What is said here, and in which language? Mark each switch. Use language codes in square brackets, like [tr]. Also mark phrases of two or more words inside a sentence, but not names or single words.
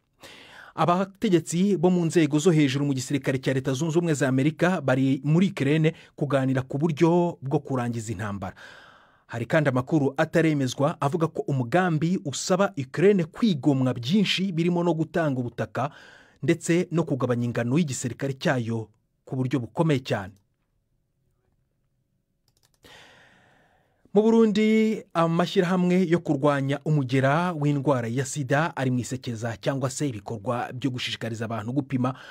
[rw] Abategetsi bo mu nzego zo hejuru mu gisirikare cya Leta Zunze Ubumwe za Amerika bari muri Ukraine kuganira ku buryo bwo kurangiza intambara. Hari kandi amakuru ataremezwa avuga ko umugambi usaba Ukraine kwigomwa byinshi birimo no gutanga ubutaka ndetse no kugabanya ingano y'igisirikare cyayo ku buryo bukomeye cyane. Mu Burundi amashyirahamwe yo kurwanya umugera w'indwara ya sida ari mu isekeza cyangwa se ibikorwa byo gushishikariza abantu gupima